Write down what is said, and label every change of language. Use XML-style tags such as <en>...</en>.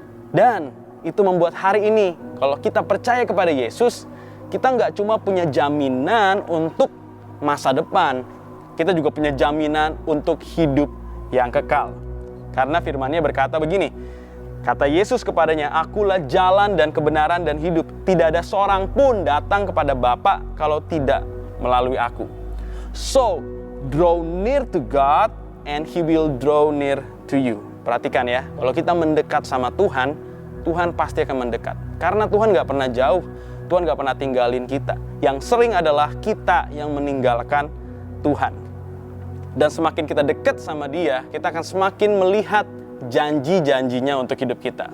<id>Dan itu membuat hari ini, kalau kita percaya kepada Yesus, kita nggak cuma punya jaminan untuk masa depan, kita juga punya jaminan untuk hidup yang kekal. Karena firman-Nya berkata begini, kata Yesus kepadanya, akulah jalan dan kebenaran dan hidup. Tidak ada seorang pun datang kepada Bapa kalau tidak melalui aku.</id> <en>So, draw near to God and He will draw near to you.</en> <id>Perhatikan ya, kalau kita mendekat sama Tuhan, Tuhan pasti akan mendekat. Karena Tuhan gak pernah jauh, Tuhan gak pernah tinggalin kita. Yang sering adalah kita yang meninggalkan Tuhan. Dan semakin kita dekat sama Dia, kita akan semakin melihat janji-janjinya untuk hidup kita.</id>